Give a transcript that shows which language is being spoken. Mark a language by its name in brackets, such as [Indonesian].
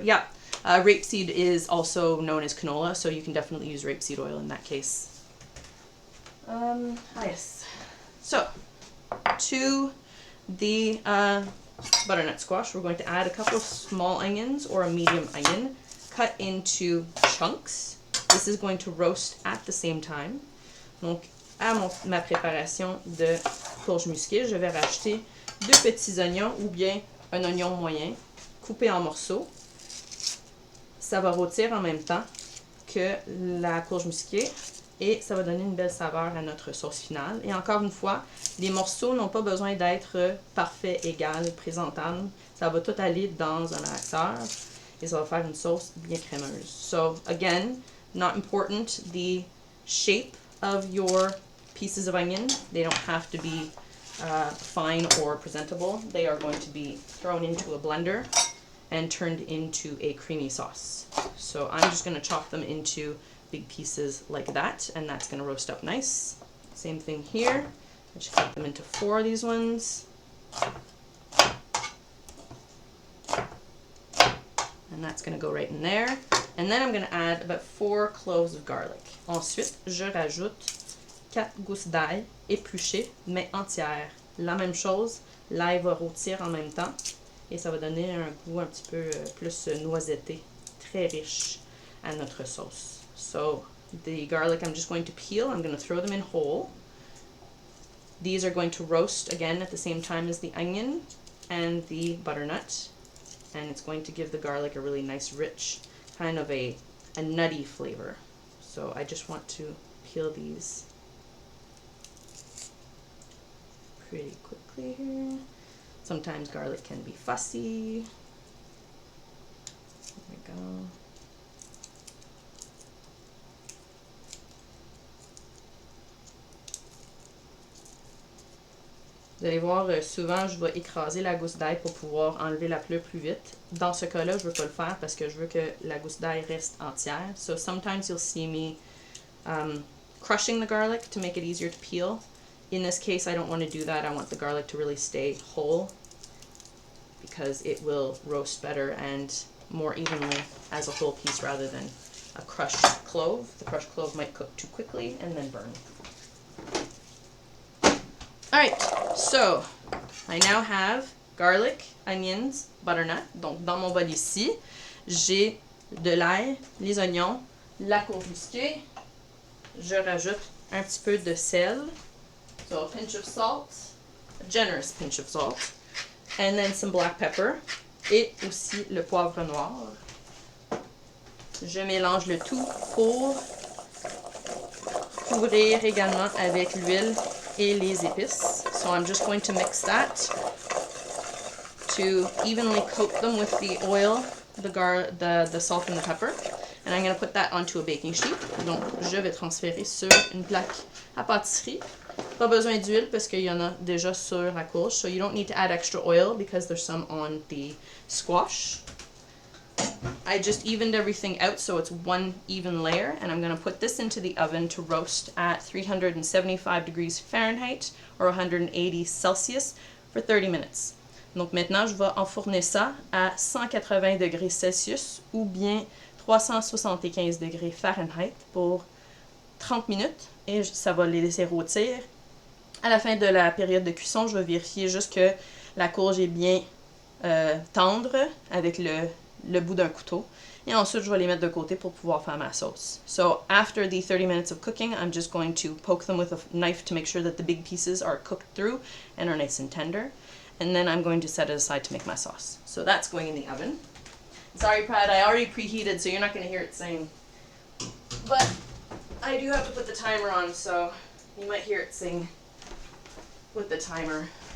[English] Yeah, rapeseed is also known as canola, so you can definitely use rapeseed oil in that case. Yes. So, to the butternut squash, we're going to add a couple of small onions or a medium onion cut into chunks. This is going to roast at the same time. [French] Donc, à ma préparation de courge musquée, je vais rajouter 2 petits oignons ou bien un oignon moyen coupé en morceaux. Ça va rôtir en même temps que la courge musquée et ça va donner une belle saveur à notre sauce finale. Et encore une fois, les morceaux n'ont pas besoin d'être parfaits, égales, présentables. Ça va tout aller dans un relaxeur et ça va faire une sauce bien crémeuse. [English] So again, not important the shape of your pieces of onion. They don't have to be fine or presentable. They are going to be thrown into a blender and turned into a creamy sauce. So I'm just going to chop them into big pieces like that, and that's going to roast up nice. Same thing here. I just cut them into 4 of these ones. And that's going to go right in there. And then I'm going to add about 4 cloves of garlic. [French] Ensuite, je rajoute 4 gousses d'ail épluchées, mais entières. La même chose, l'ail va rôtir en même temps et ça va donner un goût un petit peu plus noisetté, très riche à notre sauce. [English] So the garlic I'm just going to peel. I'm going to throw them in whole. These are going to roast again at the same time as the onion and the butternut. And it's going to give the garlic a really nice, rich, kind of a nutty flavor. So I just want to peel these pretty quickly here. Sometimes garlic can be fussy. There we go. [French] Vous allez voir, souvent, je vais écraser la gousse d'ail pour pouvoir enlever la pleure plus vite. Dans ce cas-là, je ne veux pas le faire parce que je veux que la gousse d'ail reste entière. [English] So sometimes you'll see me crushing the garlic to make it easier to peel. In this case, I don't want to do that. I want the garlic to really stay whole because it will roast better and more evenly as a whole piece rather than a crushed clove. The crushed clove might cook too quickly and then burn. Alright, so I now have garlic, onions, butternut. [French] Donc dans mon bol ici, j'ai de l'ail, les oignons, la courge musquée. Je rajoute un petit peu de sel. [English] So a pinch of salt, a generous pinch of salt. And then some black pepper. [French] Et aussi le poivre noir. Je mélange le tout pour couvrir également avec l'huile et les épices. [English] So I'm just going to mix that to evenly coat them with the oil, the salt and the pepper. And I'm going to put that onto a baking sheet. [French] Donc, je vais transférer sur une plaque à pâtisserie. Pas besoin d'huile parce qu'il y en a déjà sur la courge. [English] So you don't need to add extra oil because there's some on the squash. I just evened everything out so it's one even layer, and I'm going to put this into the oven to roast at 375 degrees Fahrenheit or 180 Celsius for 30 minutes. [French] Donc maintenant, je vais enfourner ça à 180 degrés Celsius ou bien 375 degrés Fahrenheit pour 30 minutes et ça va les laisser rôtir. À la fin de la période de cuisson, je vais vérifier juste que la courge est bien tendre avec le bout d'un couteau. Et ensuite, je vais les mettre de côté pour pouvoir faire ma sauce. [English] So after the 30 minutes of cooking, I'm just going to poke them with a knife to make sure that the big pieces are cooked through and are nice and tender. And then I'm going to set it aside to make my sauce. So that's going in the oven. Sorry, Brad, I already preheated, so you're not going to hear it sing. But I do have to put the timer on, so you might hear it sing with the timer.